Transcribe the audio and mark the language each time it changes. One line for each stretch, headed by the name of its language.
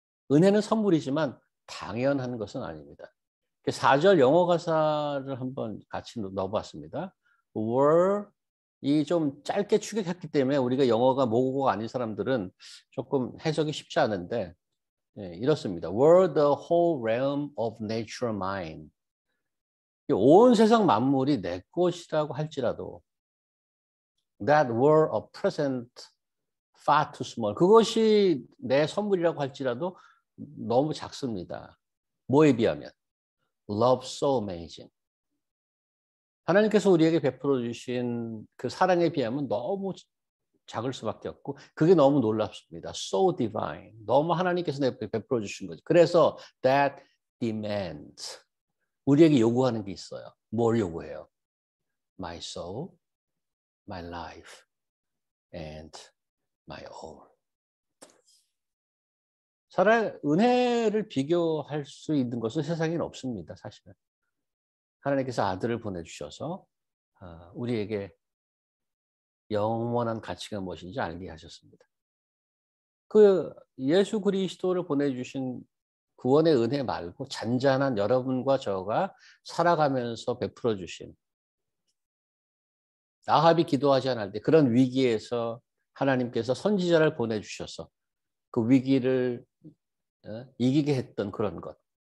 Korean: 은혜는 선물이지만 당연한 것은 아닙니다. 4절 영어 가사를 한번 같이 넣어봤습니다. were 이 좀 짧게 추격했기 때문에 우리가 영어가 모국어가 아닌 사람들은 조금 해석이 쉽지 않은데 이렇습니다.
English: were the whole realm of nature mine.
Korean: 온 세상 만물이 내 것이라고 할지라도
English: that were a present far too small.
Korean: 그것이 내 선물이라고 할지라도 너무 작습니다. 뭐에 비하면?
English: Love so amazing.
Korean: 하나님께서 우리에게 베풀어 주신 그 사랑에 비하면 너무 작을 수밖에 없고 그게 너무 놀랍습니다.
English: So divine.
Korean: 너무 하나님께서 베풀어 주신 거죠.
English: 그래서 that demands.
Korean: 우리에게 요구하는 게 있어요. 뭘 요구해요?
English: My soul, my life, and my all.
Korean: 사랑, 은혜를 비교할 수 있는 것은 세상에는 없습니다. 사실은. 하나님께서 아들을 보내주셔서 우리에게 영원한 가치가 무엇인지 알게 하셨습니다. 그 예수 그리스도를 보내주신 구원의 은혜 말고 잔잔한 여러분과 저가 살아가면서 베풀어 주신 아합이 기도하지 않을 때 그런 위기에서 하나님께서 선지자를 보내주셔서 그 위기를 이기게 했던 그런 것.